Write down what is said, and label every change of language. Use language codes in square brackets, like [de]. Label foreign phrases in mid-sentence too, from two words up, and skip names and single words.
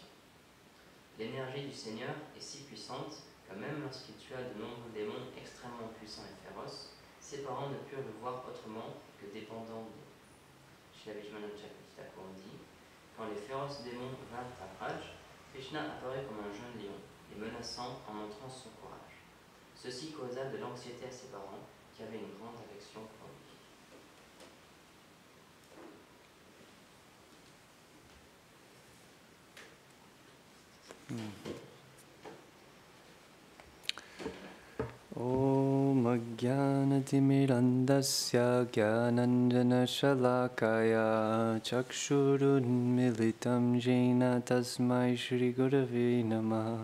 [fr] L'énergie du Seigneur est si puissante que même lorsqu'il tua de nombreux démons extrêmement puissants et féroces, ses parents ne purent le voir autrement que dépendant d'eux. Srimad Chapitre dit « Quand les féroces démons vinrent à Braj, Krishna apparut comme un jeune lion, les menaçant en montrant son courage. Ceci causa de l'anxiété à ses parents, qui avaient une grande affection pour lui. [sa] ॐ अज्ञानतिमिरान्धस्य ज्ञानाञ्जन शलाकया चक्षुरुन् मिलितम् जेन तस्मै श्री गुरवे नमः